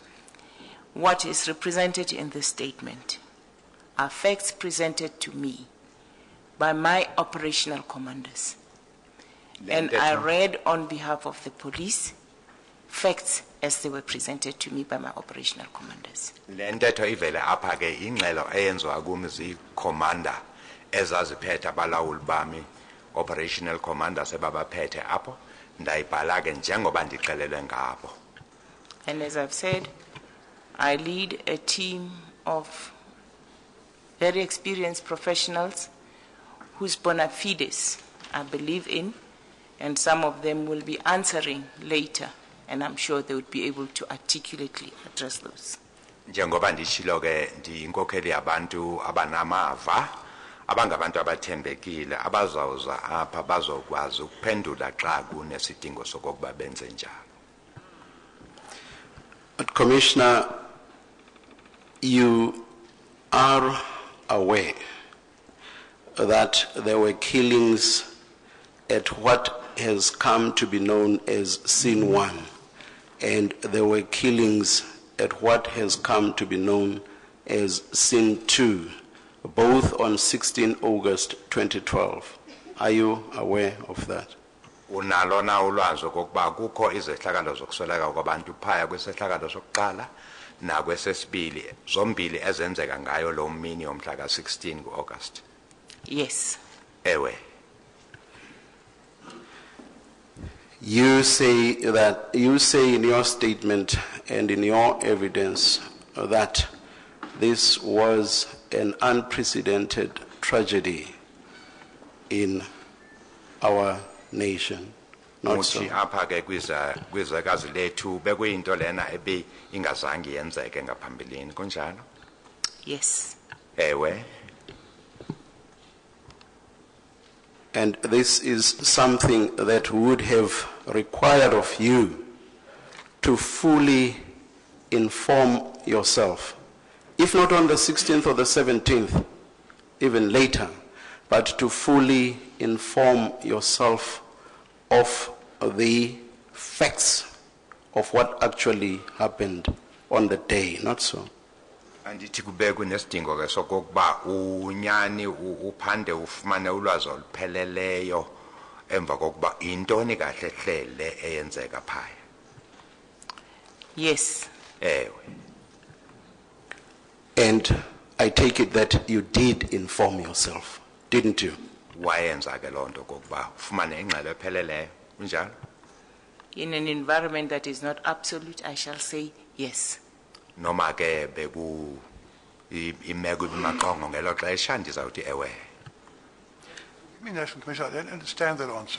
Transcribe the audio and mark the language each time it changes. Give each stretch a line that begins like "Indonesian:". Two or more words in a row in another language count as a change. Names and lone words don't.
English: What is represented in this statement are facts presented to me by my operational commanders. And I read on behalf of the police facts as they were presented to me by my operational commanders.
Xhosa: Le ntetho ivele apha ke ingxelo eyenziwa kumi zi-commander ezaziphethe abalawuli bami
English: operational commanders
Xhosa: ebabaphethe apho ndayibhala ke njengoba ndixelelwe ngabo.
English: And as I've said, I lead a team of very experienced professionals whose bona fides I believe in, and some of them will be answering later, and I'm sure they would be able to articulately address those.
Xhosa: Njengoba ndishilo ke ndiyinkokheli yabantu abanamava abangabantu abathembekile abazawuza apha bazokwazi ukuphendula xa kunesidingo sokokuba benze njalo.
English: But Commissioner, you are aware that there were killings at what has come to be known as Scene 1, and there were killings at what has come to be known as Scene 2, both on 16 August 2012. Are you aware of that?
Xhosa: Unalo na ulwazi okokuba kukho izehlakalo zokusweleka kwabantu phaya kwesehlakalo sokuqala nakwesesibili zombili ezenzeka ngayo lo mini yomhla ka-16 ku-August?
English: Yes.
Xhosa: Ewe.
English: You say in your statement and in your evidence that this was an unprecedented tragedy in our nation. Not so.
Xhosa: Muthi apha ke kwizwekazi lethu bekuyinto lena ebe ingazange yenzeke ngaphambilini kunjalo?
English: Yes.
Xhosa: Ewe.
English: And this is something that would have required of you to fully inform yourself, if not on the 16th or the 17th, even later, but to fully inform yourself of the facts of what actually happened on the day, not so?
Xhosa: Andithi kube kunesidingo ke sokokuba unyani uphande ufumane ulwazi olupheleleyo emva kokuba intoni kahle hle eyenzeka phaya.
English: Yes.
Xhosa: Ewe.
English: And I take it that you did inform yourself, didn't you?
Xhosa: Wayenza ke lonto kokuba ufumane ingxelo epheleleyo kunjalo?
English: In an environment that is not absolute, I shall say yes.
Xhosa: Noma ke beku imeko bimaqongo ngelo xesha ndizawuthi ewe.
English: National Commissioner, I don't understand that answer.